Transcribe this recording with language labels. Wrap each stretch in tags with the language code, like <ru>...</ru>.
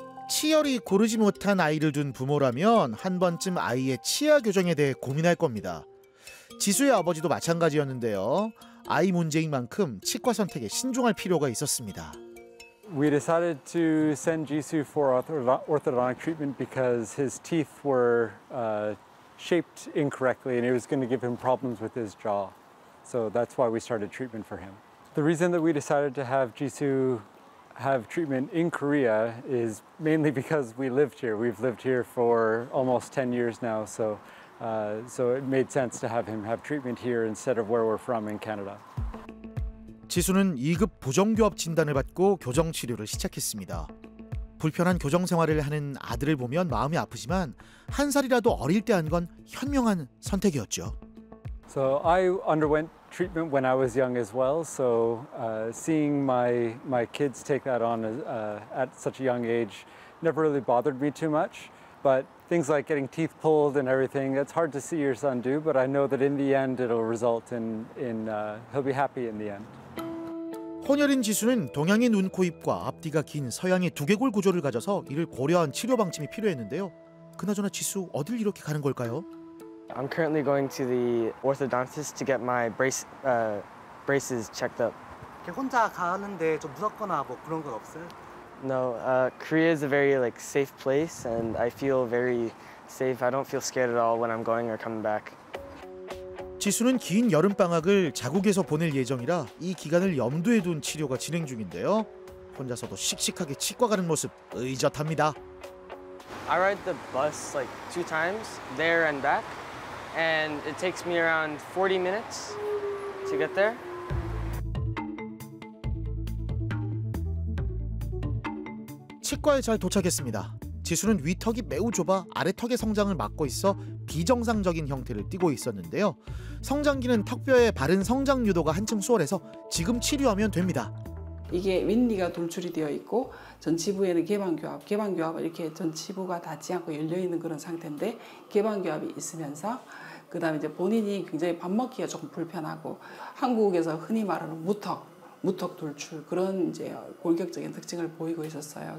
<ko>치열이 고르지 못한 아이를 둔 부모라면 한 번쯤 아이의 치아 교정에 대해 고민할 겁니다. 지수의 아버지도 마찬가지였는데요. 아이 문제인 만큼 치과 선택에 신중할 필요가 있었습니다.</ko> <en>We decided to send Jisoo for orthodontic treatment because his teeth were shaped incorrectly and it was going to give him problems with his jaw. So that's why we started treatment for him. The reason that we decided to have Jisoo have treatment in Korea is mainly because we lived here. We've lived here for almost 10 years now, so it made sense to have him have treatment here instead of where we're from in Canada.</en> <ko>지수는 2급 부정교합 진단을 받고 교정 치료를 시작했습니다. 불편한 교정 생활을 하는 아들을 보면 마음이 아프지만 한 살이라도 어릴 때 한 건 현명한 선택이었죠.</ko> <en>So I underwent treatment when I was young as well. So seeing my kids take that on at such a young age never really bothered me too much. But things like getting teeth pulled and everything, it's hard to see your son do. But I know that in the end, it'll result in he'll be happy in the end.</en> <ko>혼혈인 지수는 동양의 눈, 코, 입과 앞뒤가 긴 서양의 두개골 구조를 가져서 이를 고려한 치료 방침이 필요했는데요. 그나저나 지수 어딜 이렇게 가는 걸까요?</ko> <en>I'm currently going to the orthodontist to get my braces checked up.</en> <ko>혼자 가는데 좀 무섭거나 뭐 그런 건 없어요?</ko> <en>No, Korea is a very safe place, and I feel very safe. I don't feel scared at all when I'm going or coming back.</en> <ko>지수는 긴 여름방학을 자국에서 보낼 예정이라 이 기간을 염두에 둔 치료가 진행 중인데요. 혼자서도 씩씩하게 치과 가는 모습 의젓합니다.</ko> <en>I ride the bus 2 times, there and back, and it takes me around 40 minutes to get there.</en> <ko>치과에 잘 도착했습니다. 지수는 위턱이 매우 좁아 아래턱의 성장을 막고 있어 비정상적인 형태를 띠고 있었는데요. 성장기는 턱뼈의 바른 성장 유도가 한층 수월해서 지금 치료하면 됩니다. 이게 윗니가 돌출이 되어 있고 전치부에는 개방교합을 이렇게 전치부가 닿지 않고 열려 있는 그런 상태인데 개방교합이 있으면서 그다음에 이제 본인이 굉장히 밥 먹기가 조금 불편하고 한국에서 흔히 말하는 무턱 돌출 그런 이제 골격적인 특징을 보이고 있었어요.</ko>